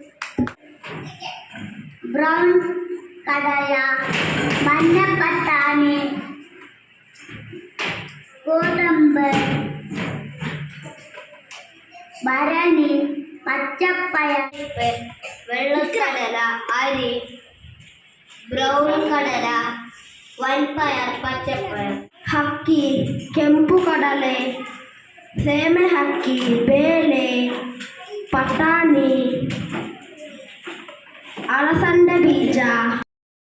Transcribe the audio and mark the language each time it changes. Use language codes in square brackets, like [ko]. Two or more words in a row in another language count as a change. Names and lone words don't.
[ml] ബ്രൗൺ കടല, മഞ്ഞപ്പട്ടാണി, ഗോതമ്പ്, ഭരണി, പച്ചപ്പയർ, വെള്ളക്കടല, അരി, ബ്രൗൺ കടല, വൻപയർ, പച്ചപ്പയർ, [kn] ಹಕ್ಕಿ, ಕೆಂಪು ಕಡಲೆ, ಸೇಮೆ ಹಕ್ಕಿ, ಬೇಳೆ, ಪಟಾಣಿ, ಅಲಸಂದೆ ಬೀಜ.